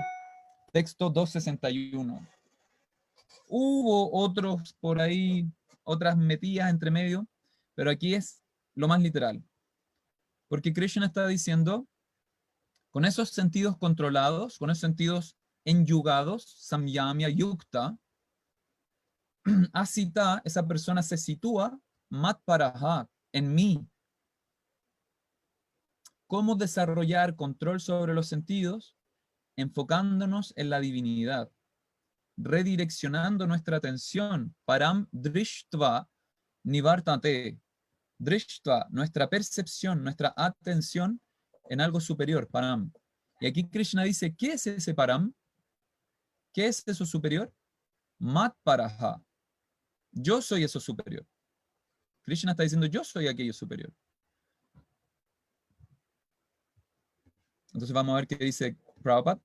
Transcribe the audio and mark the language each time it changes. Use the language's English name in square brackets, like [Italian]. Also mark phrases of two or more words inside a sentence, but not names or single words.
[Spanish] Texto 261. Hubo otros por ahí, otras metidas entre medio, pero aquí es lo más literal. Porque Krishna está diciendo, con esos sentidos controlados, con esos sentidos enyugados, [Sanskrit] संयम्य युक्त, आसीत, [Spanish] esa persona se sitúa, matparaha, en mí. ¿Cómo desarrollar control sobre los sentidos? Enfocándonos en la divinidad, redireccionando nuestra atención, [Sanskrit] परम् दृष्ट्वा निवर्तते, दृष्ट्वा, [Spanish] nuestra percepción, nuestra atención en algo superior, param. Y aquí Krishna dice, ¿qué es ese param? ¿Qué es eso superior? Matparaha. Yo soy eso superior. Krishna está diciendo, yo soy aquello superior. Entonces vamos a ver qué dice Prabhupada.